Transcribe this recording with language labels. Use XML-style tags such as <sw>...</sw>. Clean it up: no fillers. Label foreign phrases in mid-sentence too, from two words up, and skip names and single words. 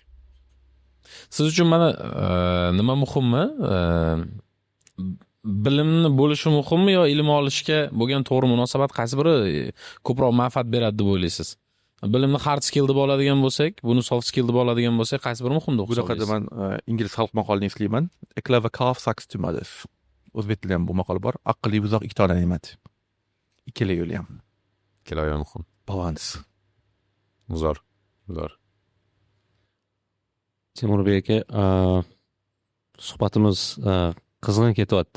<uz>Siz uchun mana nima muhimmi? Bilimni bo'lishi muhimmi yo ilm olishga bo'lgan to'g'ri munosabat qaysi biri ko'proq manfaat beradi deb o'ylaysiz? Bilimni</uz> <en>hard skill</en> <uz>deb oladigan bo'lsak, buni</uz> <en>soft skill</en> <uz>deb oladigan bo'lsak, qaysi biri muhim deb hisoblaysiz? Bu yoqda men ingliz xalq maqolini eslayman.</uz> <en>A clever calf sucks two mothers.</en> <uz>O'zbek tilida ham bu maqol bor. Aqlli buzoq ikkita onadan emadi. Ikkala yo'l ham. Ikkala yo'l muhim. Balans. Zo'r. Temurbek aka, suhbatimiz qizg'in ketyapti.</uz>